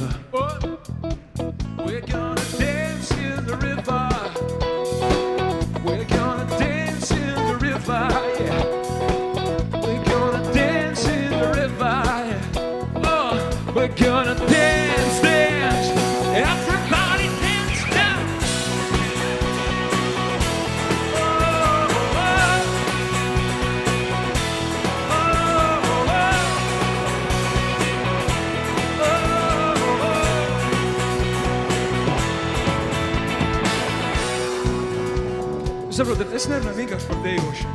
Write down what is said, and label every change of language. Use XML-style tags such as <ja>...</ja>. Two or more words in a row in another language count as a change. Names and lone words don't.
<en>We're gonna dance in the river. We're gonna dance in the river, yeah. We're gonna dance in the river, yeah. Oh, we're gonna dance, dance. Everybody dance now.</en> <lv>Oh, oh, Saprotat, es nerunāju vienkārši par dejošanu.</lv>